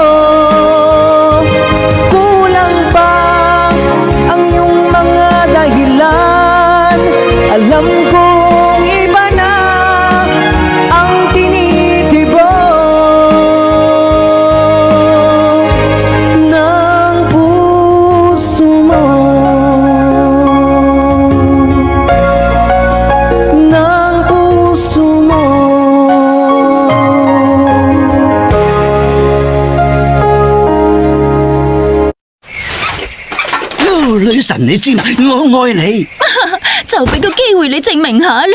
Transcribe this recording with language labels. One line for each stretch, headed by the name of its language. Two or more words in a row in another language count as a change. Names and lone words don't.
Filipino: Kulang pa ang iyong mga dahilan, alam kong iba na ang tinitibok ng puso mo, ng puso mo.
Cantonese: 女神，你知嘛？我愛你。就俾個機會你證明下啦。